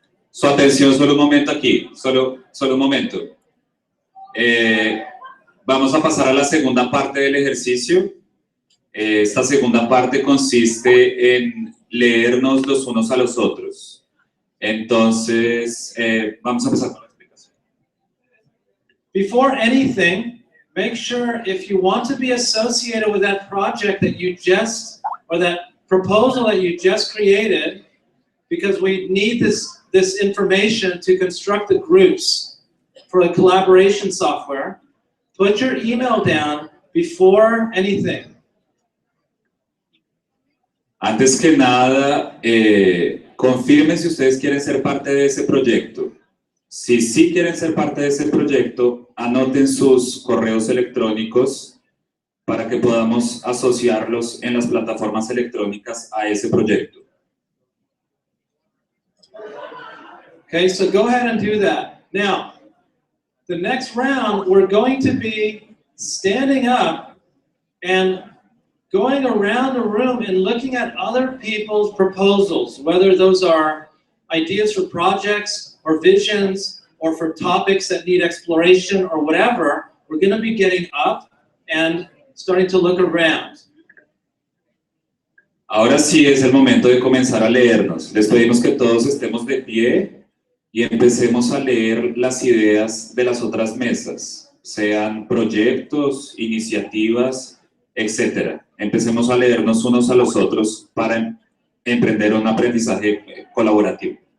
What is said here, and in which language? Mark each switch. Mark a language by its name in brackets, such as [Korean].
[Spanish] Su atención solo un momento aquí, solo un momento. Vamos a pasar a la segunda parte del ejercicio. Esta segunda parte consiste en leernos los unos a los otros. Entonces, vamos a empezar con la explicación. [English] Before anything, make sure if you want to be associated with that project that you just, or that proposal that you just created, because we need this information to construct the groups for the collaboration software, put your email down before anything. [Spanish] Antes que nada, confirmen si ustedes quieren ser parte de ese proyecto. Si sí quieren ser parte de ese proyecto, anoten sus correos electrónicos para que podamos asociarlos en las plataformas electrónicas a ese proyecto. [English] Okay, so go ahead and do that. Now, the next round, we're going to be standing up and going around the room and looking at other people's proposals, whether those are ideas for projects or visions or for topics that need exploration or whatever. We're going to be getting up and starting to look around. [Spanish] Ahora sí es el momento de comenzar a leernos. Les pedimos que todos estemos de pie y empecemos a leer las ideas de las otras mesas, sean proyectos, iniciativas, etc. Empecemos a leernos unos a los otros para emprender un aprendizaje colaborativo.